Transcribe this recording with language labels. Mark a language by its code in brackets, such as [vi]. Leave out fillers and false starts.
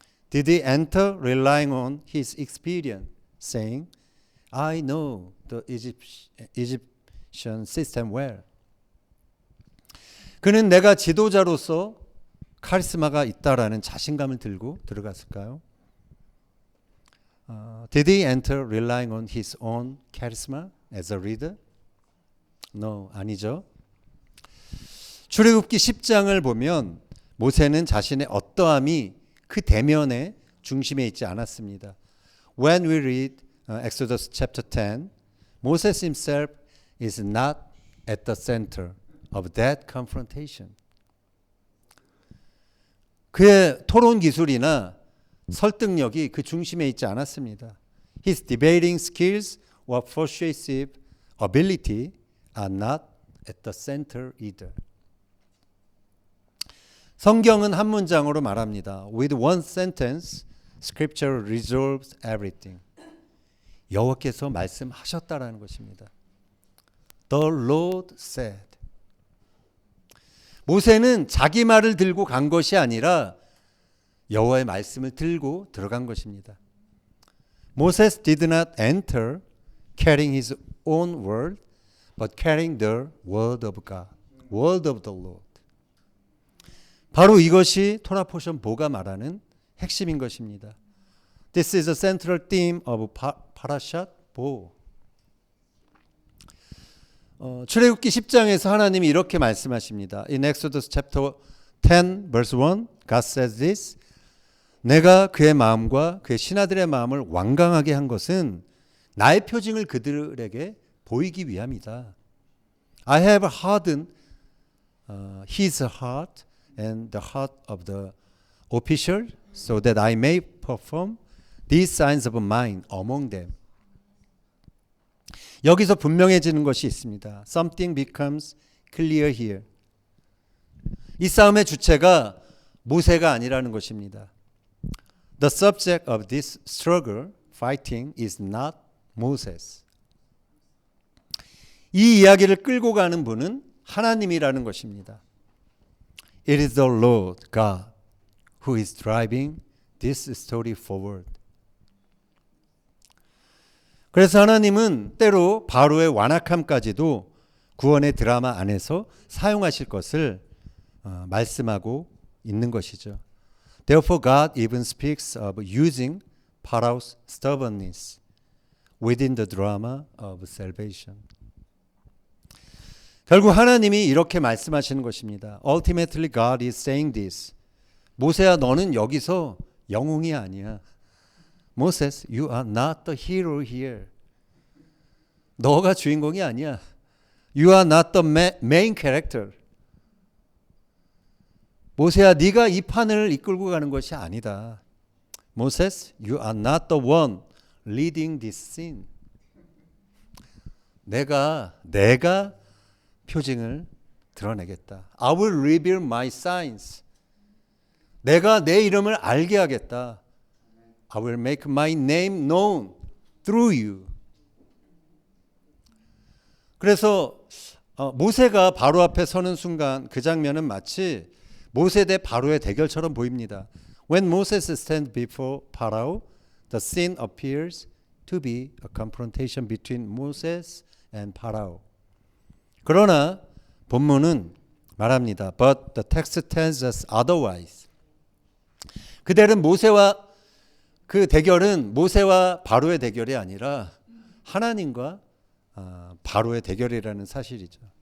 [en] Did he enter relying on his experience, saying, I know the Egyptian system well? [ko] 그는 내가 지도자로서 카리스마가 있다라는 자신감을 들고 들어갔을까요? [en] Did he enter relying on his own charisma as a leader? No, [ko] 아니죠. 출애굽기 10장을 보면 모세는 자신의 어떠함이 그 대면의 중심에 있지 않았습니다. [en] When we read Exodus chapter 10, Moses himself is not at the center of that confrontation. [ko] 그의 토론 기술이나 설득력이 그 중심에 있지 않았습니다. [en] His debating skills or persuasive ability are not at the center either. [ko] 성경은 한 문장으로 말합니다. [en] With one sentence, Scripture resolves everything. [ko] 여호와께서 말씀하셨다라는 것입니다. [en] The Lord said. [ko] 모세는 자기 말을 들고 간 것이 아니라 여호와의 말씀을 들고 들어간 것입니다. [en] Moses did not enter carrying his own word, but carrying the word of God, word of the Lord. [ko] 바로 이것이 토라 포션 보가 말하는 핵심인 것입니다. [en] This is a central theme of Parashat Bo. [ko] 출애굽기 10장에서 하나님이 이렇게 말씀하십니다. [en] In Exodus chapter 10 verse 1, God says this. [ko] 내가 그의 마음과 그의 신하들의 마음을 완강하게 한 것은 나의 표징을 그들에게 보이기 위함이다. [en] I have hardened his heart and the heart of the official so that I may perform these signs of mine among them. [ko] 여기서 분명해지는 것이 있습니다. [en] Something becomes clear here. [ko] 이 싸움의 주체가 모세가 아니라는 것입니다. [en] The subject of this struggle, fighting, is not Moses. [ko] 이 이야기를 끌고 가는 분은 하나님이라는 것입니다. [en] It is the Lord God who is driving this story forward. [ko] 그래서 하나님은 때로 바로의 완악함까지도 구원의 드라마 안에서 사용하실 것을 말씀하고 있는 것이죠. [en] Therefore God even speaks of using Pharaoh's stubbornness within the drama of salvation. [ko] 결국 하나님이 이렇게 말씀하시는 것입니다. [en] Ultimately God is saying this. [ko] 모세야 너는 여기서 영웅이 아니야. [en] Moses, you are not the hero here. [ko] 너가 주인공이 아니야. [en] You are not the main character. [ko] 모세야 네가 이 판을 이끌고 가는 것이 아니다. [en] Moses, you are not the one leading this scene. [ko] 내가 표징을 드러내겠다. [en] I will reveal my signs. [ko] 내가 내 이름을 알게 하겠다. [en] I will make my name known through you. [ko] 그래서 모세가 바로 앞에 서는 순간 그 장면은 마치 모세 대 바로의 대결처럼 보입니다. [en] When Moses stands before Pharaoh, the scene appears to be a confrontation between Moses and Pharaoh. [ko] 그러나 본문은 말합니다. [en] But the text tells us otherwise. [ko] 그들은 그 대결은 모세와 바로의 대결이 아니라 하나님과 바로의 대결이라는 사실이죠.